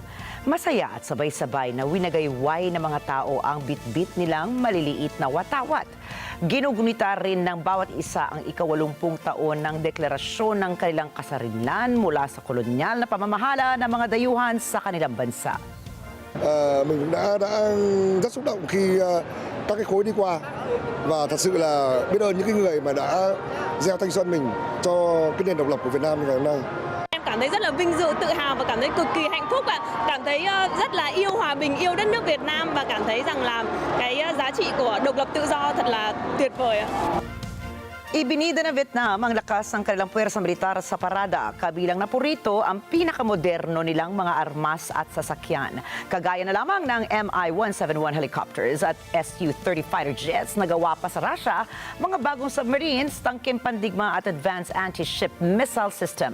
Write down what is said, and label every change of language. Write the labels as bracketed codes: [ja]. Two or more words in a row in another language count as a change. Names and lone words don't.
[tl] Masaya at sabay-sabay na winagayway ng mga tao ang bit-bit nilang maliliit na watawat. Ginugunita rin ng bawat isa ang ika-80 taon ng deklarasyon ng kanilang kasarinlan mula sa kolonyal na pamamahala ng mga dayuhan sa kanilang bansa. [vi] Mình đã rất xúc động khi các cái khối đi qua và thật sự là biết ơn những cái người mà đã gieo thanh xuân mình cho cái nền độc lập của Việt Nam ngày hôm nay. Em cảm thấy rất là vinh dự, tự hào và cảm thấy cực kỳ hạnh phúc ạ. Cảm thấy rất là yêu hòa bình, yêu đất nước Việt Nam và cảm thấy rằng là cái giá trị của độc lập tự do thật là tuyệt vời ạ. [tl] Ibinida ng Vietnam ang lakas ng kanilang puwersa militar sa parada, kabilang na po rito ang pinakamoderno nilang mga armas at sasakyan. Kagaya na lamang ng Mi-171 helicopters at Su-30 [en] fighter jets [tl] na gawa pa sa Russia, mga bagong submarines, tangkeng pandigma at [en] advanced anti-ship missile system.